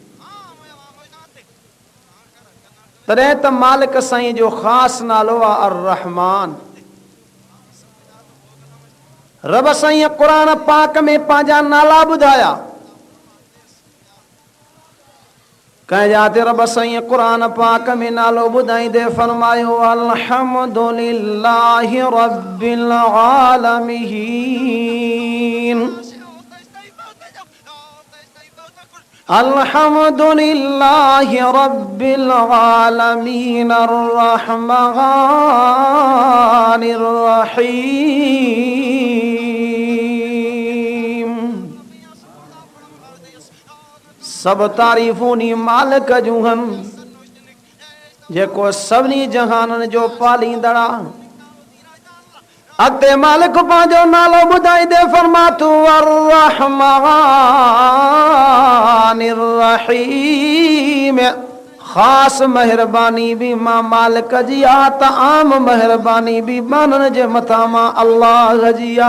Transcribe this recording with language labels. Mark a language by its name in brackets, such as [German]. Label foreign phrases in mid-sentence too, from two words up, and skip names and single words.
[Sindhi] तॾहिं त मालिक साईं जो ख़ासि नालो आहे अर-रहमान। रब साईं क़ुरान पाक में पंहिंजा नाला ॿुधाया। कंहिं जाते रब साईं क़ुरान पाक में नालो ॿुधाईंदे फरमायो [Arabic] الحمد لله رب العالمين. الحمد لله رب العالمين الرحمن الرحيم. [Sindhi] सब तारीफ़ूं नी मालिक जूं हन जेको सभिनी जहाननि जो पालींदड़ा। अॻिते मालिक पंहिंजो नालो ॿुधाईंदे फरमातो [Arabic] الرحمن الرحيم. [Sindhi] ख़ासि मेहरबानी बि मां मालिक जी आ त आम मेहरबानी बि माननि जे मथां मां अल्लाह जी आ।